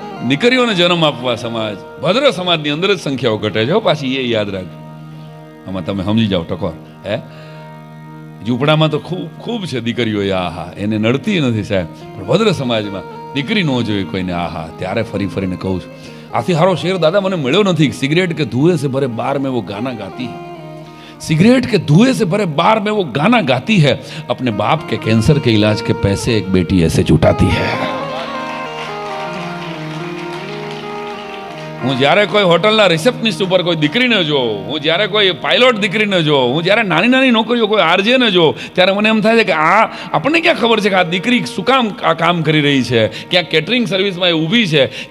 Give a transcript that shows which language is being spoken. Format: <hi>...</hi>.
<gu>દીકરીઓને જન્મ આપવા સમાજ, ભદ્ર સમાજની અંદર જ સંખ્યાઓ ઘટે છે. પાછી એ યાદ રાખજો. આમાં તમે સમજી જાઓ ટકોર. હે ઝૂંપડામાં તો ખૂબ છે દીકરીઓ. આહા એને નડતી નથી સાહેબ, પણ ભદ્ર સમાજમાં દીકરી ન જોઈએ કોઈને. આહા ત્યારે ફરીને કહું છું. આથી હારો શેર દાદા મને મળ્યો નથી.</gu> <hi>સિગરેટ કે ધુएं से भरे बार में वो गाना गाती है. सिगरेट के धुएं से भरे बार में वो गाना गाती है. अपने बाप के कैंसर के इलाज के पैसे एक बेटी ऐसे जुटाती है.</hi> <gu>હું જ્યારે કોઈ હોટલના રિસેપ્શનિસ્ટ ઉપર કોઈ દીકરીને જોઉં, હું જ્યારે કોઈ પાયલોટ દીકરીને જોઉં, હું જ્યારે નાની નોકરીઓ કોઈ આરજેને જોઉં, ત્યારે મને એમ થાય છે કે આપણને ક્યાં ખબર છે કે આ દીકરી શું કામ આ કામ કરી રહી છે, ક્યાં કેટરિંગ સર્વિસમાં એ ઊભી છે.</gu>